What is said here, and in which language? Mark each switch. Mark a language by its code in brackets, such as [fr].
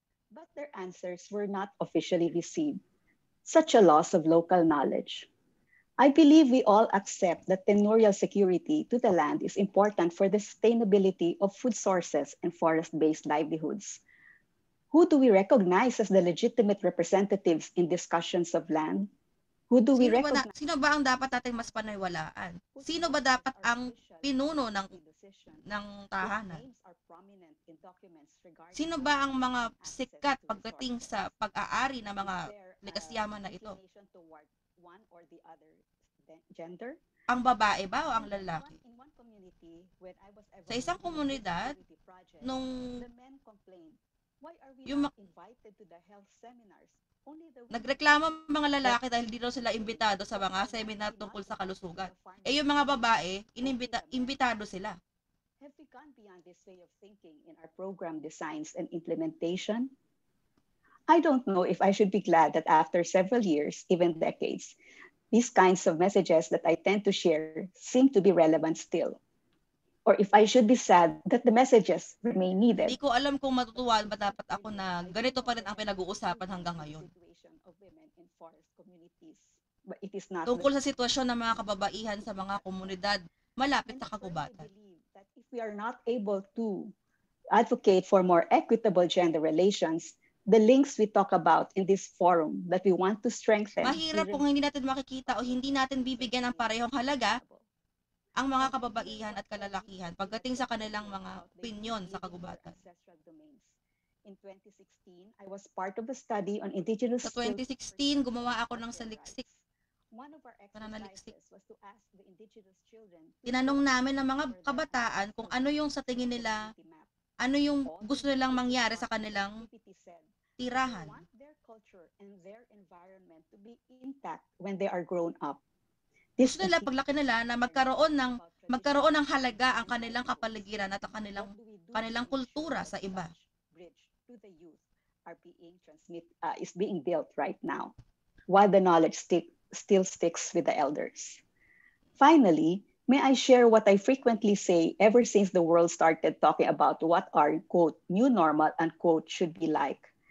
[en] but their answers were not officially received. Such a loss of local knowledge. I believe we all accept that tenurial security to the land is important for the sustainability of food sources and forest-based livelihoods. Who do we recognize as the legitimate representatives in discussions of land? Who do we recognize? [tl] Sino ba ang dapat natin mas paniwalaan? Sino ba dapat ang pinuno ng tahanan? Sino ba ang mga sikat pagdating sa pag-aari ng mga legasyaman na ito? Ang babae ba o ang lalaki? Sa isang komunidad, nung nagreklamo mga lalaki dahil di daw sila imbitado sa mga seminar tungkol sa kalusugan. Eh yung mga babae, imbitado sila. [en] Have we gone beyond this way of thinking in our program designs and implementation? I don't know if I should be glad that after several years, even decades, these kinds of messages that I tend to share seem to be relevant still. Or if I should be sad that the messages remain needed. [tl] Hindi ko alam kung matutuwa ba dapat ako na ganito pa rin ang pinag-uusapan hanggang ngayon. Tungkol sa sitwasyon ng mga kababaihan sa mga komunidad malapit sa kagubatan. [en] If we are not able to advocate for more equitable gender relations, the links we talk about in this forum that we want to strengthen. [tl] Mahirap kung hindi natin makikita o hindi natin bibigyan ng parehong halaga ang mga kababaihan at kalalakihan pagdating sa kanilang mga opinyon sa kagubatan. [en] In 2016, I was part of a study on indigenous. [tl] Sa 2016, gumawa ako ng saliksik. [en] One of our exercises was to ask the indigenous children. [tl] Tinanong namin ng mga kabataan kung ano yung sa tingin nila, ano yung gusto nilang mangyari sa kanilang tirahan. [en] They want their culture and their environment to be intact when they are grown up. [tl] Gusto nila paglaki nila na magkaroon ng halaga ang kanilang kapaligiran at ang kanilang kultura sa iba. [en] Bridge to the youth is being built right now, while the knowledge still sticks with the elders. Finally, may I share what I frequently say ever since the world started talking about what our quote new normal unquote should be like.